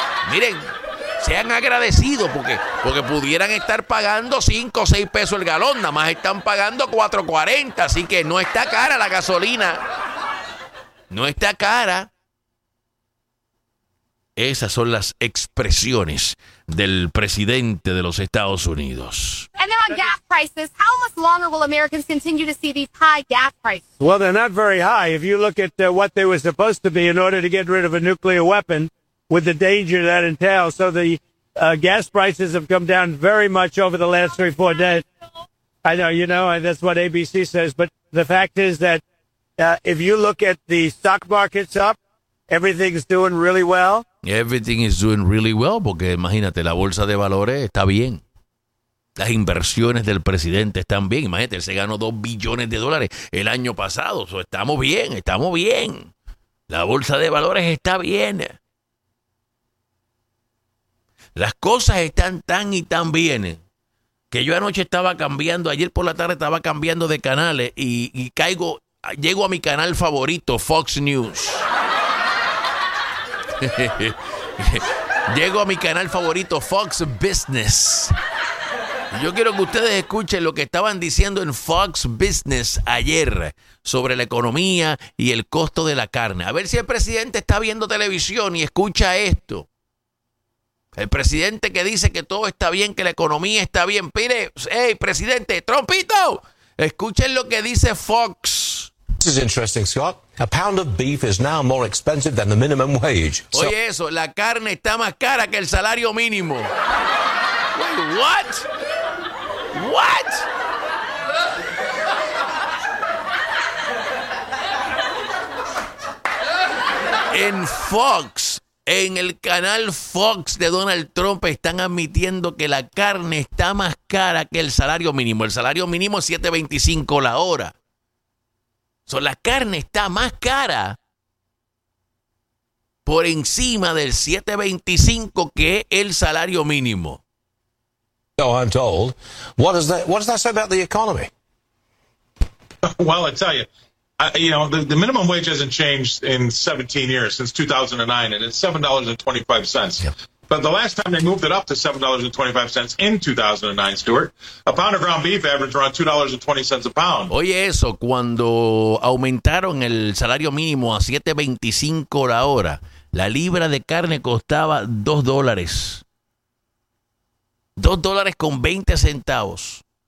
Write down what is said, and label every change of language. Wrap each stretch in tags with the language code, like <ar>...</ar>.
<es>Miren, sean agradecidos porque pudieran estar pagando 5 o 6 pesos el galón, nada más están pagando 4.40, así que no está cara la gasolina. No está cara. Esas son las expresiones del presidente de los Estados Unidos.</es> <en>And then on gas prices, how much longer will Americans continue to see these high gas prices? Well, they're not very high. If you look at what they were supposed to be in order to get rid of a nuclear weapon with the danger that entails. So the gas prices have come down very much over the last 3-4 days. I know, you know, that's what ABC says. But the fact is that if you look at the stock markets up, everything's doing really well. Everything is doing really well,</en> <es>porque imagínate, la bolsa de valores está bien. Las inversiones del presidente están bien. Imagínate, él se ganó $2 billones el año pasado. So, estamos bien. La bolsa de valores está bien. Las cosas están tan y tan bien que yo anoche estaba cambiando, ayer por la tarde estaba cambiando de canales y caigo, llego a mi canal favorito, Fox News. Llego a mi canal favorito, Fox Business. Yo quiero que ustedes escuchen lo que estaban diciendo en Fox Business ayer sobre la economía y el costo de la carne. A ver si el presidente está viendo televisión y escucha esto. El presidente que dice que todo está bien, que la economía está bien. Pire, hey, presidente, Trumpito, escuchen lo que dice Fox.</es> <en>This is interesting, Scott. A pound of beef is now more expensive than the minimum wage.</en> <es>So- Oye eso, la carne está más cara que el salario mínimo.</es> <en>Wait, what? What?</en> <es>En Fox, en el canal Fox de Donald Trump, están admitiendo que la carne está más cara que el salario mínimo. El salario mínimo es $7.25 la hora. So, la carne está más cara por encima del $7.25 que el salario mínimo.</es> <en>So I'm told. What does that say about the economy? Well, I tell you, the minimum wage hasn't changed in 17 years since 2009, and it's $7.25. Yep. But the last time they moved it up to $7.25 in 2009, Stuart, a pound of ground beef averaged around $2.20 a pound.</en> <es>Oye, eso, cuando aumentaron el salario mínimo a $7.25 la hora, la libra de carne costaba $2. $2.20.</es>